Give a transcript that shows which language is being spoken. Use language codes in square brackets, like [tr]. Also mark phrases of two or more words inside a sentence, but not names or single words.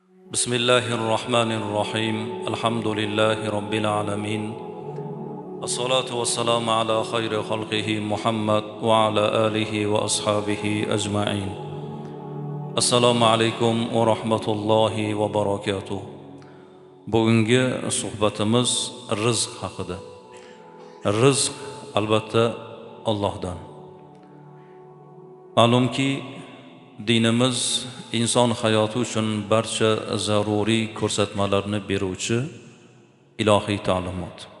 [ar] بسم الله الرحمن الرحيم الحمد لله رب العالمين الصلاة والسلام على خير خلقه محمد وعلى آله وأصحابه أجمعين السلام عليكم ورحمة الله وبركاته. [uz] Bugungi suhbatimiz rizq haqida. Rizq albatta Allohdan. Ma'lumki dinimiz inson hayoti uchun barcha zaruriy ko'rsatmalarni beruvchi ilohiy ta'limot.